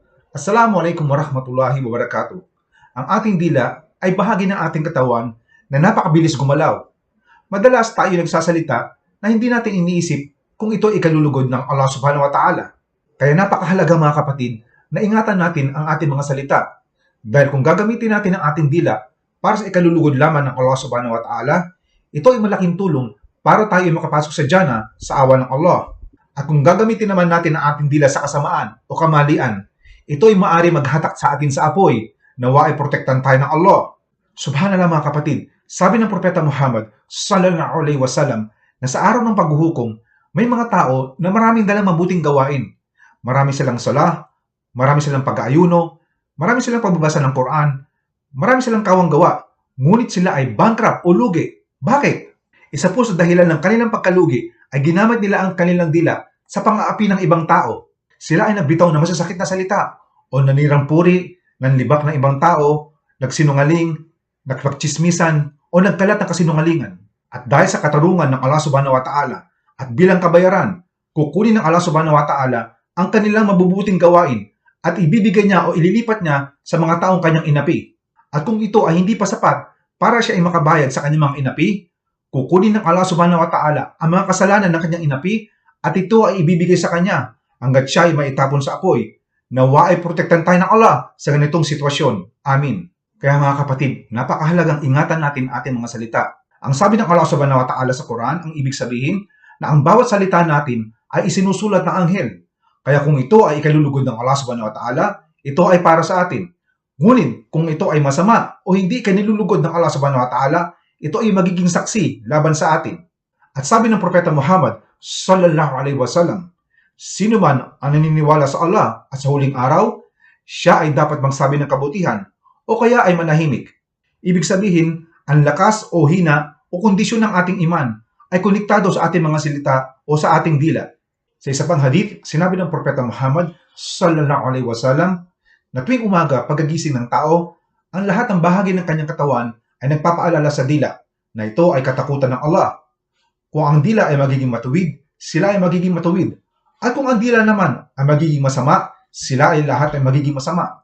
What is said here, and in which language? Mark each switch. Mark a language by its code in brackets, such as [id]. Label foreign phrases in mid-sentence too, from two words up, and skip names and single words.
[ar] السلام عليكم ورحمة الله وبركاته. [tl] Ang ating dila ay bahagi ng ating katawan na napakabilis gumalaw. Madalas tayo nagsasalita na hindi natin iniisip kung ito ay ikalulugod ng [ar] الله سبحانه وتعالى. [tl] Kaya napakahalaga mga kapatid na ingatan natin ang ating mga salita. Dahil kung gagamitin natin ang ating dila para sa ikalulugod lamang ng [ar] الله سبحانه وتعالى, [tl] ito ay malaking tulong para tayo ay makapasok sa jannah sa awa ng Allah. At kung gagamitin naman natin ang ating dila sa kasamaan o kamalian, ito ay maaari maghatak sa atin sa apoy, nawa ay protektan tayo ng Allah. Subhanallah mga kapatid, sabi ng Propeta Muhammad [ar] صلى الله عليه وسلم [tl] na sa araw ng paghuhukom, may mga tao na maraming dalang mabuting gawain. Marami silang sala, marami silang pag-aayuno, marami silang pagbabasa ng Quran, marami silang kawang gawa, ngunit sila ay bankrupt o lugi. Bakit? Isa po sa dahilan ng kanilang pagkalugi ay ginamit nila ang kanilang dila sa pang-aapi ng ibang tao. Sila ay nagbitaw ng masasakit na salita o nanirang puri, nanlibak ng ibang tao, nagsinungaling, nagpagchismisan o nagkalat ng kasinungalingan. At dahil sa katarungan ng [ar] الله سبحانه وتعالى [tl] at bilang kabayaran, kukunin ng [ar] الله سبحانه وتعالى [tl] ang kanilang mabubuting gawain at ibibigay niya o ililipat niya sa mga taong kanyang inapi. At kung ito ay hindi pa sapat para siya ay makabayad sa kanyang mga inapi, kukunin ng [ar] الله سبحانه وتعالى [tl] ang mga kasalanan ng kanyang inapi at ito ay ibibigay sa kanya hanggat siya ay maitapon sa apoy. Nawa ay protektan tayo ng Allah sa ganitong sitwasyon. Amin. Kaya mga kapatid, napakahalagang ingatan natin ating mga salita. Ang sabi ng [ar] الله سبحانه وتعالى [tl] sa Quran, ang ibig sabihin na ang bawat salita natin ay isinusulat ng anghel. Kaya kung ito ay ikalulugod ng [ar] الله سبحانه وتعالى, [tl] ito ay para sa atin. Ngunit kung ito ay masama o hindi ikinilulugod ng [ar] الله سبحانه وتعالى, [tl] ito ay magiging saksi laban sa atin. At sabi ng Propeta Muhammad [ar] صلى الله عليه وسلم, [tl] sino man ang naniniwala sa Allah at sa huling araw, siya ay dapat magsabi ng kabutihan o kaya ay manahimik. Ibig sabihin, ang lakas o hina o kondisyon ng ating iman ay konektado sa ating mga salita o sa ating dila. Sa isa pang hadith, sinabi ng Propeta Muhammad [ar] صلى الله عليه وسلم [tl] na tuwing umaga pagkagising ng tao, ang lahat ng bahagi ng kanyang katawan ay nagpapaalala sa dila na ito ay katakutan ng Allah. Kung ang dila ay magiging matuwid, sila ay magiging matuwid. At kung ang dila naman ay magiging masama, sila ay lahat ay magiging masama.